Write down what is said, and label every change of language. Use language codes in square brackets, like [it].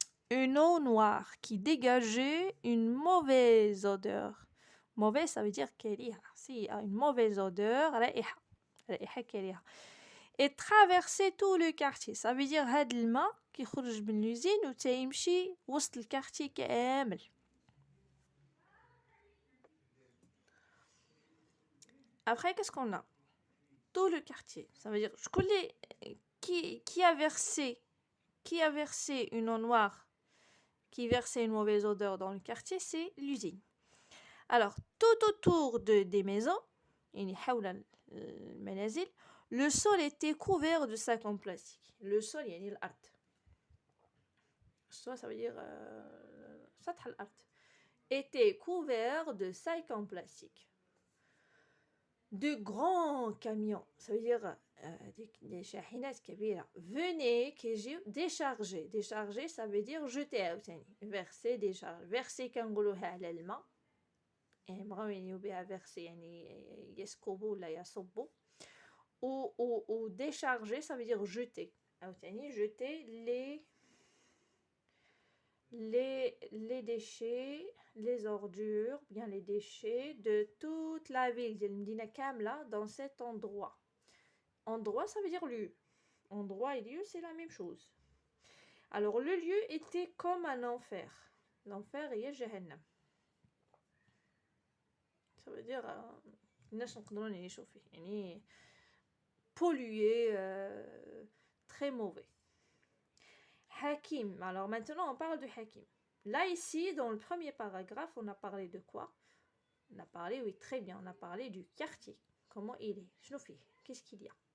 [fr] Une eau noire qui dégageait une mauvaise odeur. Mauvaise, ça veut dire كريهة. S'il y a une mauvaise odeur, [ar] رائحة. رائحة كريهة. [fr] Et traverser tout le quartier. Ça veut dire [ar] هاد الماء كيخرج من l'usine وتيمشي وسط الكارتي كامل. [fr] Après, qu'est-ce qu'on a? Tout le quartier. Ça veut dire qui a versé une eau noire, qui versait une mauvaise odeur dans le quartier, c'est l'usine. Alors, tout autour des maisons, le sol était couvert de sacs en plastique. Le sol, [ar] يعني الأرض. [fr] Ça veut dire [ar] سطح الأرض. [fr] Était couvert de sacs en plastique. De grands camions, ça veut dire des [ar] شاحنات كبيرة, [fr] venaient décharger. Décharger, ça veut dire jeter عاوتاني. Verser, décharger. [ar] Verser كنقولوها على الماء. بغاو يعنيو بها verser يعني يسكبوا ولا يصبوا. [fr] Ou décharger, ça veut dire jeter. عاوتاني jeter les déchets, les ordures, bien les déchets de toute la ville [ar] ديال المدينة كاملة [fr] dans cet endroit. Endroit, ça veut dire lieu. Endroit et lieu, c'est la même chose. Alors, le lieu était comme un enfer. L'enfer est Jahannam. Ça veut dire [ar] الناس نقدروا نعيشوا فيه. [fr] يعني pollué, très mauvais. Hakim. Alors maintenant, on parle de Hakim. Là, ici, dans le premier paragraphe, on a parlé de quoi? On a parlé, oui, très bien, on a parlé du quartier. Comment il est? Qu'est-ce qu'il y a?